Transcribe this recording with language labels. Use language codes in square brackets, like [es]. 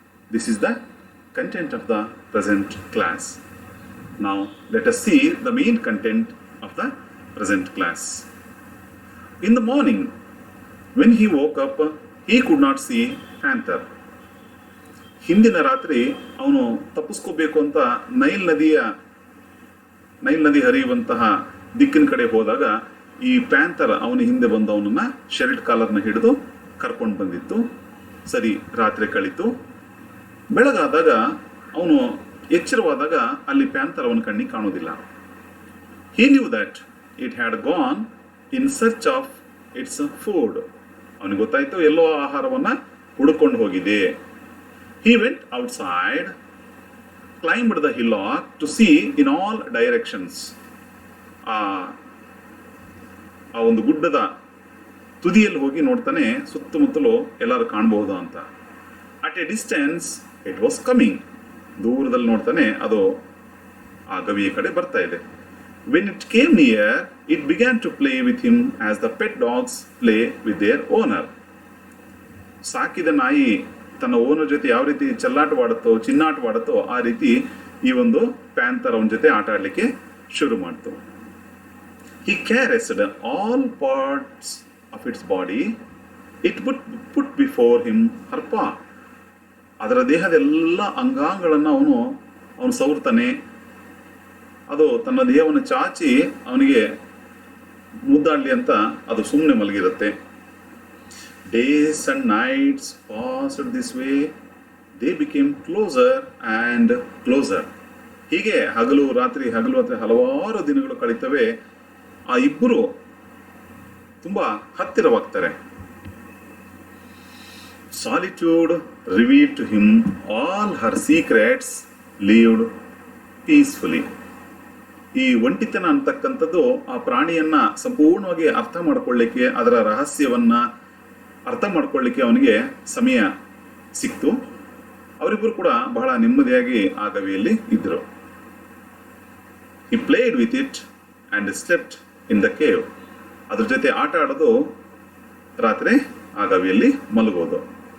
[en] This is the content of the present class. Now let us see the main content of the present class. In the morning, when he woke up, he could not see panther. [kn] ಹಿಂದಿನ ರಾತ್ರಿ ಅವನು ತಪ್ಪಿಸ್ಕೋಬೇಕು ಅಂತ Nile ನದಿ ಹರಿಯುವಂತಹ ದಿಕ್ಕಿನ ಕಡೆ ಹೋದಾಗ ಈ panther ಅವನ ಹಿಂದೆ ಬಂದು ಅವನನ್ನ ಶರ್ಟ್ ಕಾಲರ್ನ ಹಿಡಿದು ಕರ್ಕೊಂಡು ಬಂದಿತ್ತು. ಸರಿ, ರಾತ್ರಿ ಕಳೀತು. ಬೆಳಗಾದಾಗ ಅವನು ಎಚ್ಚರವಾದಾಗ ಅಲ್ಲಿ ಪ್ಯಾಂಥರ್ ಅವನ ಕಣ್ಣಿಗೆ ಕಾಣೋದಿಲ್ಲ. [en] He knew that it had gone in search of its food. [kn] ಅವನಿಗೆ ಗೊತ್ತಾಯ್ತು ಎಲ್ಲೋ ಆಹಾರವನ್ನ ಹುಡುಕೊಂಡು ಹೋಗಿದೆ. [en] He went outside, climbed the hillock to see in all directions. [kn] ಆ ಒಂದು ಗುಡ್ಡದ ತುದಿಯಲ್ಲಿ ಹೋಗಿ ನೋಡ್ತಾನೆ, ಸುತ್ತಮುತ್ತಲು ಎಲ್ಲರೂ ಕಾಣಬಹುದು ಅಂತ. [en] At a distance, it was coming. [kn] ದೂರದಲ್ಲಿ ನೋಡ್ತಾನೆ ಅದು ಆ ಗವಿಯ ಕಡೆ ಬರ್ತಾ ಇದೆ. [en] When it came near it began to play with him as the pet dogs play with their owner. [kn] ಸಾಕಿದ ನಾಯಿ ತನ್ನ ಓನರ್ ಜೊತೆ ಯಾವ ರೀತಿ ಚೆಲ್ಲಾಟವಾಡುತ್ತೋ ಚಿನ್ನಾಟವಾಡುತ್ತೋ ಆ ರೀತಿ ಈ ಒಂದು ಪ್ಯಾಂಥರ್ ಅವನ ಜೊತೆ ಆಟ ಆಡಲಿಕ್ಕೆ ಶುರು ಮಾಡ್ತು. [en] He caressed all parts of its body. It put before him her paw. [kn] ಅದರ ದೇಹದ ಎಲ್ಲ ಅಂಗಾಂಗಗಳನ್ನು ಅವನು ಸವರ್ತಾನೆ. ಅದು ತನ್ನ ದೇಹವನ್ನು ಚಾಚಿ ಅವನಿಗೆ ಮುದ್ದಾಡಲಿ ಅಂತ ಅದು ಸುಮ್ಮನೆ ಮಲಗಿರುತ್ತೆ. [en] Days and nights passed this way. They became closer and closer. [kn] ಹೀಗೆ ಹಗಲು ರಾತ್ರಿ ಹಲವಾರು ದಿನಗಳು ಕಳೀತವೆ. ಆ ಇಬ್ಬರು ತುಂಬಾ ಹತ್ತಿರವಾಗ್ತಾರೆ. [en] Solitude revealed to him all her secrets, lived peacefully. [kn] ಈ ಒಂಟಿತನ ಅಂತಕ್ಕಂಥದ್ದು ಆ ಪ್ರಾಣಿಯನ್ನ ಸಂಪೂರ್ಣವಾಗಿ ಅರ್ಥ ಮಾಡ್ಕೊಳ್ಳಿಕ್ಕೆ, ಅದರ ರಹಸ್ಯವನ್ನ ಅರ್ಥ ಮಾಡ್ಕೊಳ್ಳಿಕ್ಕೆ ಅವನಿಗೆ ಸಮಯ ಸಿಕ್ತು. ಅವರಿಬ್ಬರು ಕೂಡ ಬಹಳ ನೆಮ್ಮದಿಯಾಗಿ ಆ ಗವಿಯಲ್ಲಿ ಇದ್ರು. [en] He played with it and slept in the cave. [kn] ಅದ್ರ ಜೊತೆ ಆಟ ಆಡೋದು, ರಾತ್ರಿ ಆ ಗವಿಯಲ್ಲಿ ಮಲಗೋದು.